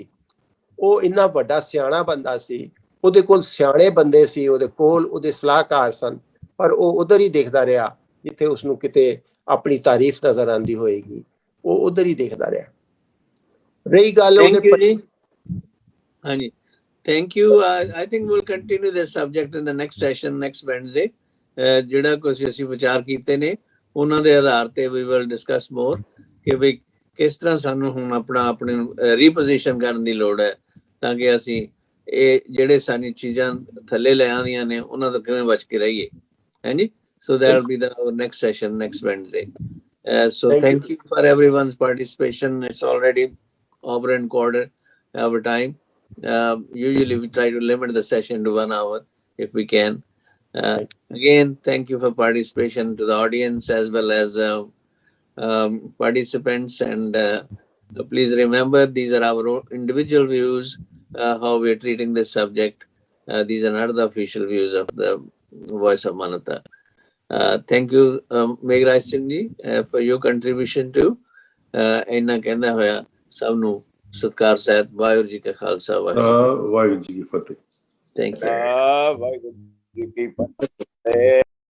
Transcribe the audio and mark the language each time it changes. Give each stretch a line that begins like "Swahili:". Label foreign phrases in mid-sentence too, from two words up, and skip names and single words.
Punjabi: ਉਹ ਇੰਨਾ ਵੱਡਾ ਸਿਆਣਾ ਬੰਦਾ ਸੀ, ਉਹਦੇ ਕੋਲ ਸਿਆਣੇ ਬੰਦੇ ਸੀ, ਉਹਦੇ ਕੋਲ ਉਹਦੇ ਸਲਾਹਕਾਰ ਸਨ, ਪਰ ਉਹ ਉਧਰ ਹੀ ਦੇਖਦਾ ਰਿਹਾ ਜਿੱਥੇ ਉਸਨੂੰ ਕਿਤੇ ਆਪਣੀ ਤਾਰੀਫ ਨਜ਼ਰ ਆਉਂਦੀ ਹੋਏਗੀ, ਉਹ ਉਧਰ ਹੀ ਦੇਖਦਾ ਰਿਹਾ। ਰਹੀ ਗੱਲ ਉਹਦੇ ਹਾਂਜੀ,
English: thank you. I think we'll continue this subject in the next session next Wednesday.
Punjabi: ਜਿਹੜਾ ਕੁਝ ਅਸੀਂ ਵਿਚਾਰ ਕੀਤੇ ਨੇ ਉਹਨਾਂ ਦੇ ਆਧਾਰ ਤੇ
English: we will discuss more
Punjabi: ਕਿ ਵੀ ਕਿਸ ਤਰ੍ਹਾਂ ਸਾਨੂੰ ਹੁਣ ਆਪਣੇ ਰੀਪੋਜੀਸ਼ਨ ਕਰਨ ਦੀ ਲੋੜ ਹੈ, ਤਾਂ ਕਿ ਅਸੀਂ ਇਹ ਜਿਹੜੇ ਸਾਰੀਆਂ ਚੀਜ਼ਾਂ ਥੱਲੇ ਲੈ ਆਉਂਦੀਆਂ ਨੇ ਉਹਨਾਂ ਤੋਂ ਕਿਵੇਂ ਬਚ ਕੇ ਰਹੀਏ। ਹਾਂਜੀ,
English: so that will be the next session next Wednesday. So thank you for everyone's participation. It's already over and quarter our time. Usually we try to limit the session to 1 hour if we can. Again, thank you for participation to the audience as well as participants, and please remember these are our individual views, how we are treating this subject. These are not the official views of the Voice of Manata. Thank you, Meghraj Singh ji, for your contribution to
Punjabi: ਇੰਨਾ ਕਹਿੰਦਾ ਹੋਇਆ ਸਭ ਨੂੰ ਸਤਿਕਾਰ ਸਹਿਤ ਵਾਹਿਗੁਰੂ ਜੀ ਕਾ ਖਾਲਸਾ ਵਾਹਿਗੁਰੂ ਜੀ ਕੀ ਫਤਿਹ।
English: Thank you.
Punjabi: ਵਾਹਿਗੁਰੂ ਜੀ ਕੀ ਫਤਿਹ।